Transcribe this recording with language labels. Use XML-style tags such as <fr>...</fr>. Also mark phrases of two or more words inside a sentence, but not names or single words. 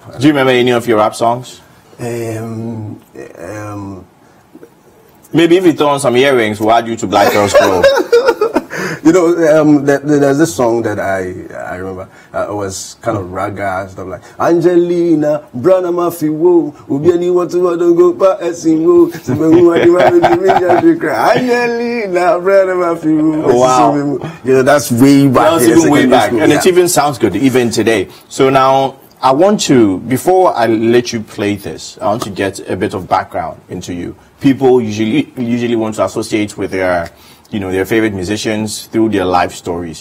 <en>Do you remember any of your rap songs? Maybe if you throw on some earrings, we'll add you to Black Girls Club. You know, there's this song that I remember. It was kind of raga stuff like Angelina,</en> <ak>Brana Mafi wo, Ubiani</ak> <en>want to go</en> <ak>pa esin wo, Angelina, Brana Mafi wo.</ak> <en>Wow. Yeah, that's way back. That's even way back, and it even sounds good even today. So now I want to, before I let you play this, I want to get a bit of background into you. People usually want to associate with their, their favorite musicians through their life stories.</en>